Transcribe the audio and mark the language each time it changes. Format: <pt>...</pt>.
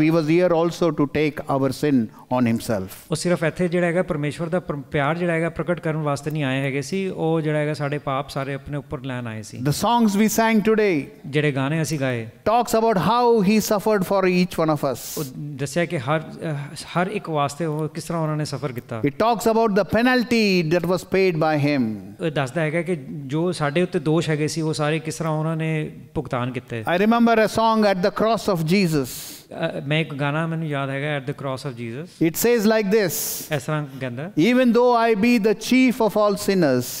<en>He was here also to take our sin on himself.</en> <pa>ਉਹ ਸਿਰਫ ਇੱਥੇ ਜਿਹੜਾ ਹੈਗਾ ਪਰਮੇਸ਼ਵਰ ਦਾ ਪਿਆਰ ਜਿਹੜਾ ਹੈਗਾ ਪ੍ਰਗਟ ਕਰਨ ਵਾਸਤੇ ਨਹੀਂ ਆਏ ਹੈਗੇ ਸੀ, ਉਹ ਜਿਹੜਾ ਹੈਗਾ ਸਾਡੇ ਪਾਪ ਸਾਰੇ ਆਪਣੇ ਉੱਪਰ ਲੈਣ ਆਏ ਸੀ।</pa> <en>The songs we sang today,</en> <pa>ਜਿਹੜੇ ਗਾਣੇ ਅਸੀਂ ਗਾਏ,</pa> <en>talks about how he suffered for each one of us.</en> <pa>ਉਹ ਦੱਸਿਆ ਕਿ ਹਰ ਇੱਕ ਵਾਸਤੇ ਉਹ ਕਿਸ ਤਰ੍ਹਾਂ ਉਹਨਾਂ ਨੇ ਸਫਰ ਕੀਤਾ।</pa> <en>It talks about the penalty that was paid by him.</en> <pa>ਉਹ ਦੱਸਦਾ ਹੈਗਾ ਕਿ ਜੋ ਸਾਡੇ ਉੱਤੇ ਦੋਸ਼ ਹੈਗੇ ਸੀ ਉਹ ਸਾਰੇ ਕਿਸ ਤਰ੍ਹਾਂ ਉਹਨਾਂ ਨੇ ਭੁਗਤਾਨ ਕੀਤੇ।</pa> <en>I remember a song, At the Cross of Jesus.</en> <pa>ਮੈਂ ਇੱਕ ਗਾਣਾ ਮੈਨੂੰ ਯਾਦ ਹੈਗਾ, At the Cross of Jesus.</pa> <en>It says like this,</en> <pa>ਇਸ ਤਰ੍ਹਾਂ ਕਹਿੰਦਾ,</pa> <en>even though I be the chief of all sinners,</en>